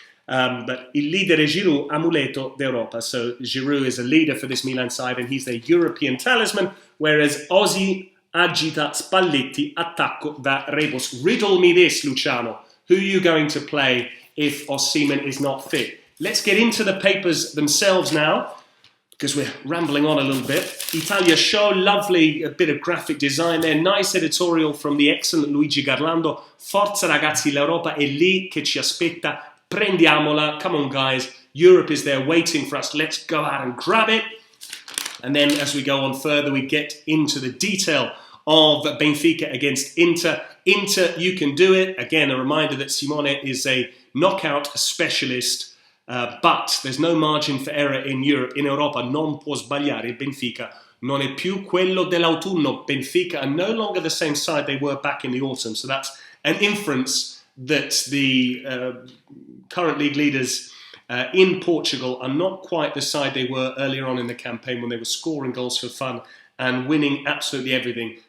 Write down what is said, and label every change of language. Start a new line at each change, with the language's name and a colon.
English: But
Italian: il leader Giroud, amuleto d'Europa.
English: So Giroud is a leader for this Milan side, and he's their European talisman, whereas
Italian: Osi agita Spalletti, attacco da rebus.
English: Riddle me this, Luciano. Who are you going to play if Osimhen is not fit? Let's get into the papers themselves now, because we're rambling on a little bit. Italia Show, lovely, a bit of graphic design there. Nice editorial from the excellent Luigi Garlando.
Italian: Forza ragazzi, l'Europa è lì che ci aspetta. Prendiamola.
English: Come on, guys. Europe is there waiting for us. Let's go out and grab it. And then as we go on further, we get into the detail of Benfica against Inter. Inter, you can do it. Again, a reminder that Simone is a knockout specialist. But there's no margin for error in Europe.
Italian: In Europa non può sbagliare. Il Benfica non è più quello dell'autunno.
English: Benfica are no longer the same side they were back in the autumn. So that's an inference that the current league leaders in Portugal are not quite the side they were earlier on in the campaign when they were scoring goals for fun and winning absolutely everything.